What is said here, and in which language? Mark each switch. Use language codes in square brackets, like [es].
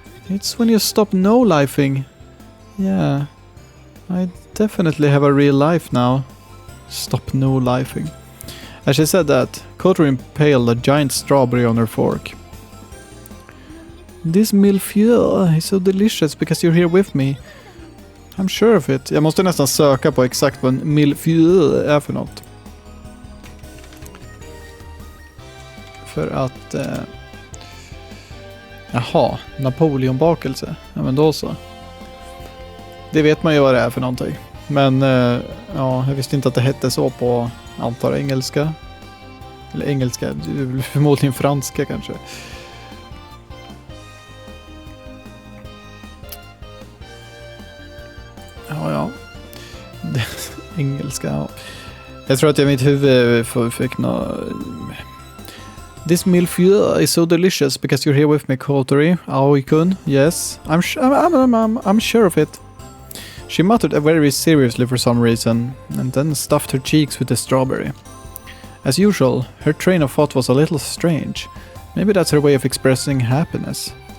[en] It's when you stop no-lifing. Yeah, I definitely have a real life now. Stop no-lifing. As she said that, Kotori impaled a giant strawberry on her fork. This millefeuille is so delicious because you're here with me. I'm sure of it. [sv] Jag måste nästan söka på exakt vad en millefeuille är för något. För att... Jaha, Napoleon-bakelse. Ja, men då så. Det vet man ju vad det är för någonting. Men ja, jag visste inte att det hette så på, antar engelska. Eller engelska, förmodligen franska kanske. Ja. Engelska, ja. Jag tror att jag i mitt huvud fick [en] This millefeuille is so delicious because you're here with me, Kotori. Aoi-kun, yes. I'm sure of it. She muttered very seriously for some reason, and then stuffed her cheeks with the strawberry. As usual, her train of thought was a little strange. Maybe that's her way of expressing happiness.